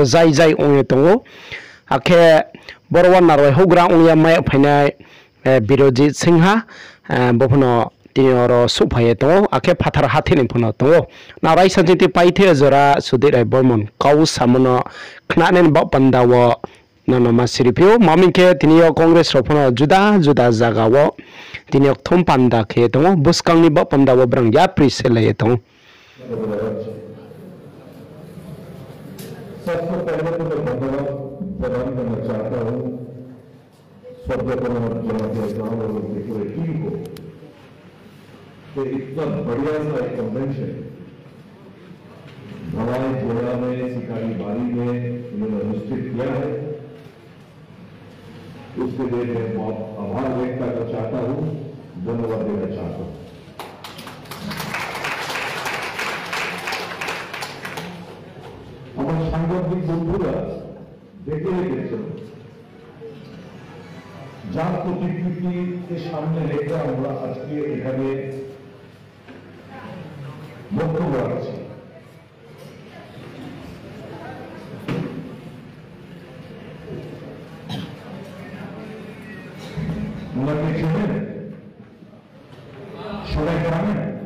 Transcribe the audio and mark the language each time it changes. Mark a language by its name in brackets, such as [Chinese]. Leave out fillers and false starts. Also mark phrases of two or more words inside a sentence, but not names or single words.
[Kok Borok] jai ongye tongo akhe borwan narwai hogra ongya mai phainai Birojit Singha bopno tinoro suphaye to akhe phathar hathini phono to na rai sanjiti paithe jora Sudit Rai Bormon kau samono khnanen ba pandawo nano masiripyo mamingke tiniyo Congress rofno juda jagawo tiniyo thum panda khe to buskangni ba pandawo brang ya prisele to [Hindi] सबसे पहले तो मैं धन्यवाद प्रदान करना चाहता हूँ स्वर्गीय जनाब और उनकी पूरी टीम को कि इतना बढ़िया सा एक कन्वेंशन भवाई जिला में सिकारी बारी में उन्होंने अनुष्ठित किया है उसके लिए मैं बहुत आभार व्यक्त करना चाहता हूँ धन्यवाद देना चाहता हूँ [Bangla] সাংবাদিক বন্ধুরা দেখে রেখেছেন যার প্রতিকৃতিকে সামনে রেখে আমরা আজকে এখানে বক্তব্য রাখছি ওনাকে চেনেন সবাই জানেন